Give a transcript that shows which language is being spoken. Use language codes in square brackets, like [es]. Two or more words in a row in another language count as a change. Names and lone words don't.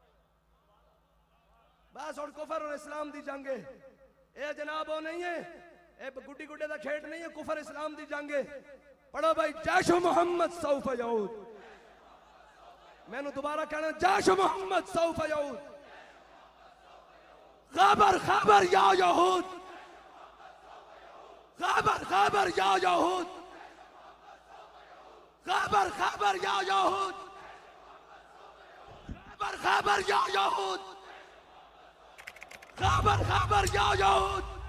[ur] بس اور کفر اور اسلام دی جنگ ہے اے جناب وہ نہیں ہے گڈی گڈے کا کھیڈ نہیں ہے، کفر اسلام دی جنگ ہے. پڑھو بھائی, [ar] جيش محمد سوف يعود. [ur] میں نے دوبارہ کہنا, [ar] جيش محمد سوف يعود. خيبر خيبر يا يهود، خيبر خيبر يا يهود، خيبر خيبر يا يهود، خيبر خيبر يا يهود، خيبر خيبر يا يهود,